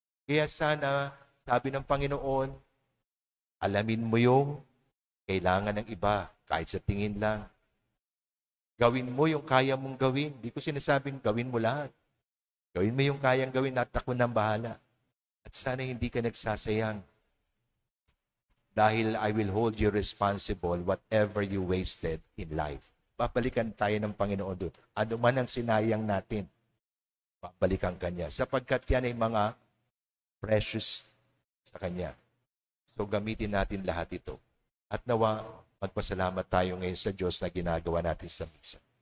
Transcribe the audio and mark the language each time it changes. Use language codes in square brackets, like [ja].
[tl] Kaya sana, sabi ng Panginoon, alamin mo yung kailangan ng iba, kahit sa tingin lang. Gawin mo yung kaya mong gawin. Di ko sinasabing gawin mo lahat. Gawin mo yung kayang gawin at ako nang bahala. At sana hindi ka nagsasayang. [en] Dahil I will hold you responsible whatever you wasted in life. [tl] Babalikan tayo ng Panginoon doon. Ano man ang sinayang natin, babalikan Kanya. Sapagkat yan ay mga precious sa Kanya. So gamitin natin lahat ito. At nawa, magpasalamat tayo ngayon sa Diyos na ginagawa natin sa misa.